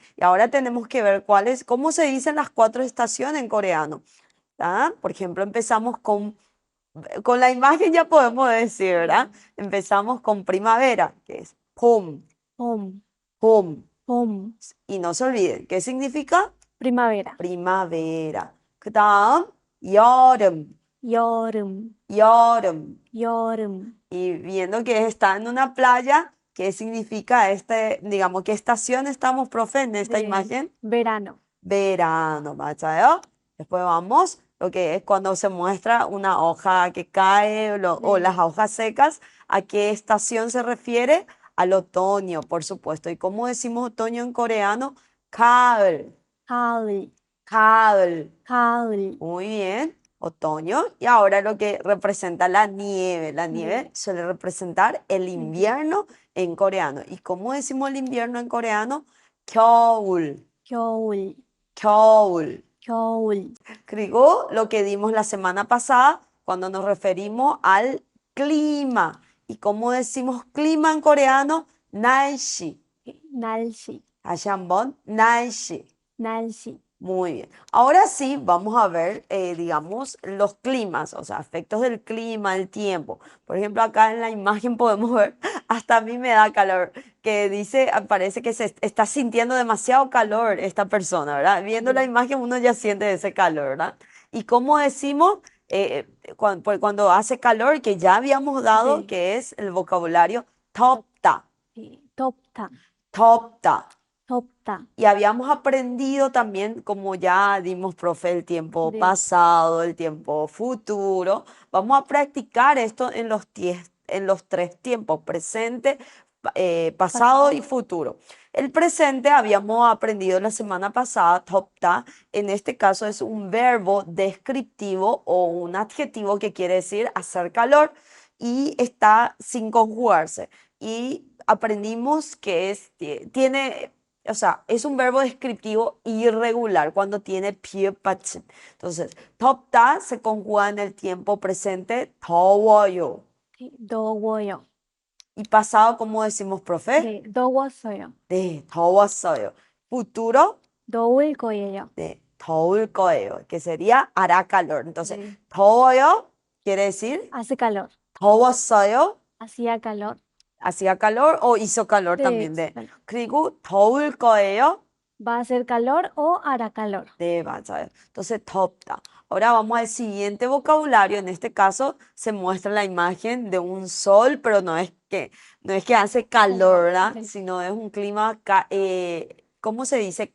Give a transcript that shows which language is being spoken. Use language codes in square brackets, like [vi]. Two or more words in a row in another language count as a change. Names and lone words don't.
[es] Y ahora tenemos que ver cómo se dicen las 4 estaciones en coreano. ¿Ah? Por ejemplo, empezamos con la imagen ya podemos decir, ¿verdad? Empezamos con primavera, que es 봄, [ko] 봄, 봄. 봄, [es] Y no se olviden, ¿qué significa? primavera. Primavera. [ko] 그다음 여름, 여름, 여름. 여름. [es] Y viendo que está en una playa, ¿qué significa digamos, qué estación estamos, profe, en esta [ko] 네, [es] imagen? verano. Verano, ¿맞아요? Después vamos, lo que es cuando se muestra una hoja que cae o las [ko] 네, [es] hojas secas, ¿a qué estación se refiere? Al otoño, por supuesto. ¿Y cómo decimos otoño en coreano? [ko] 가을, 가을, 가을. 가을. [es] Muy bien, otoño. Y ahora lo que representa la nieve. La nieve [ko] 네, [es] suele representar el [ko] 네. [es] invierno en coreano. ¿Y cómo decimos el invierno en coreano? [ko] 겨울, 겨울, 겨울. 겨울. [es] 그리고 lo que dimos la semana pasada cuando nos referimos al clima. ¿Y cómo decimos clima en coreano? [ko] 날씨. 날씨, 다시 한번, 날씨. 날씨. [es] Muy bien. Ahora sí, vamos a ver, digamos, los climas, o sea, efectos del clima, el tiempo. Por ejemplo, acá en la imagen podemos ver, hasta a mí me da calor, que dice, parece que se está sintiendo demasiado calor esta persona, ¿verdad? Viendo la [ko] 네, [es] imagen uno ya siente ese calor, ¿verdad? Y como decimos, cuando hace calor, que ya habíamos dado, [ko] 네. [es] que es el vocabulario [ko] 덥, 덥다, 덥다, 덥다. 덥다. [es] Y habíamos aprendido también, como ya dimos, profe, el tiempo [ko] 네, [es] pasado, el tiempo futuro. Vamos a practicar esto en los 3 tiempos, presente, pasado y pasado. futuro. El presente habíamos aprendido la semana pasada, 덥다. En este caso es un verbo descriptivo o un adjetivo que quiere decir hacer calor y está sin conjugarse. Y aprendimos que tiene, o sea, es un verbo descriptivo irregular cuando tiene pie 받침. Entonces, 덥다 se conjuga en el tiempo presente, [ko] 더워요. 네, 더워요. [es] Y pasado, ¿cómo decimos, profe? [ko] 네, 더웠어요. 네, 더웠어요. Futuro, 더울 거예요. 네, 더울 거예요, [es] que sería hará calor. Entonces, [ko] 네, [es] 더워요 quiere decir hace calor. [ko] 더웠어요, [es] Hacía calor. hacía calor o hizo calor [ko] 네, [es] también hizo de. calor. [ko] 그리고 더울 거예요. [es] Va a hacer calor o hará calor. [ko] 네, 맞아요. [es] Entonces, 덥다. Ahora vamos al siguiente vocabulario. En este caso se muestra la imagen de un sol, pero no es que hace calor, ¿verdad? [ko] 네, [es] Sino es un clima, ¿cómo se dice?